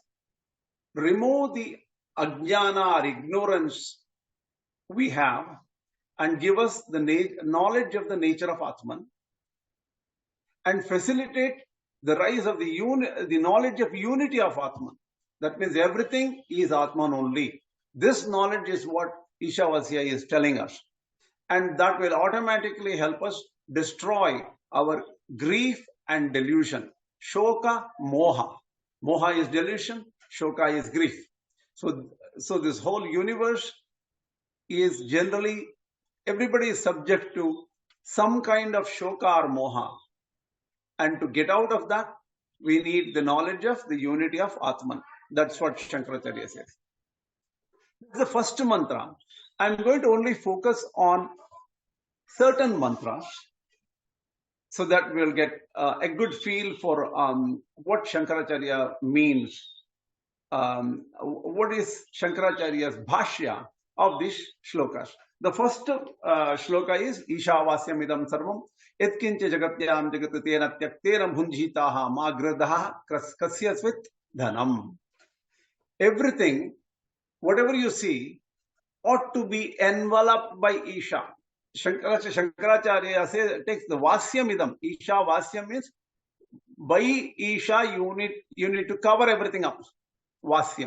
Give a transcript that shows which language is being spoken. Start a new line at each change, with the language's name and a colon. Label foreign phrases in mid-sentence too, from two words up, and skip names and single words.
English: Remove the ajnana or ignorance we have and give us the knowledge of the nature of Atman, and facilitate the rise of the knowledge of unity of Atman. That means everything is Atman only. This knowledge is what Ishavasya is telling us. And that will automatically help us destroy our grief and delusion.
Sanskrit: Shoka, moha.
English: Moha is delusion, shoka is grief. So this whole universe is generally, everybody is subject to some kind of shoka or moha. And to get out of that, we need the knowledge of the unity of Atman. That's what Shankaracharya says. The first mantra. I'm going to only focus on certain mantras so that we'll get a good feel for what Shankaracharya means. What is Shankaracharya's bhashya of these shlokas? The first shloka is
Sanskrit: Ishavasya Midam Sarvam Etkincha Jagatyam Jagatena Tyaktena Bhunjitaha Magradaha Kasyasvit Dhanam.
English: Everything, whatever you see, ought to be enveloped by Isha. Shankaracharya says, takes the Vasyamidam.
Sanskrit: Isha Vasyam
English: means by Isha you need to cover everything up. Vasyam.